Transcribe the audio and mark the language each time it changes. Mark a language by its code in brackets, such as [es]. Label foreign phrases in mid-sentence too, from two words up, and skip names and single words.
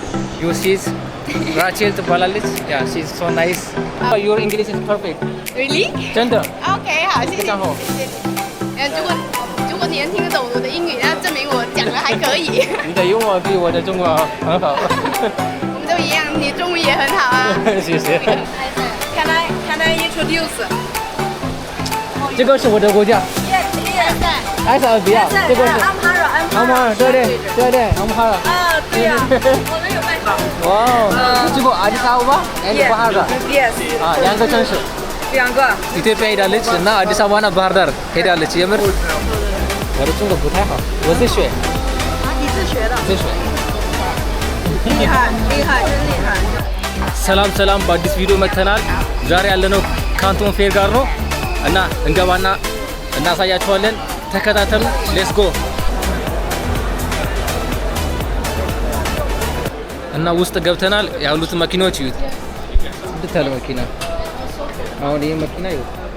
[en] You see Rachel ትባላለች Yeah she's so nice Your English is perfect Really? [zh] 真的 OK 好谢谢非常好如果你能听得懂我的英语那证明我讲的还可以你的英文比我的中文很好我们都一样你中文也很好啊谢谢 [en] Can I introduce [zh] 这个是我的国家埃塞俄比亚这个是阿姆哈尔对阿姆哈尔对呀我们有卖哇这个阿迪萨巴 and ባህር ዳር [en] Yes [zh] 两个城市两个 [am] ኢትዮጵያ ሄዳለች እና አዲስ አበባና ባህር ዳር ሄዳለች የምር ወደ [zh] 中国不太好我自学你自学的自学厉害真厉害 [am] ሰላም በአዲስ ቪዲዮ መተናል ዛሬ ያለነው ካንቶን ፌር ጋር ነው እና እንገባና እናሳያችኋለን ተከታተሉ [en] let's go [am] እና ውስጥ ገብተናል ያሉት መኪናዎች ይዩት ጽድት ያለ መኪና አሁን ይሄ መኪና ይዩት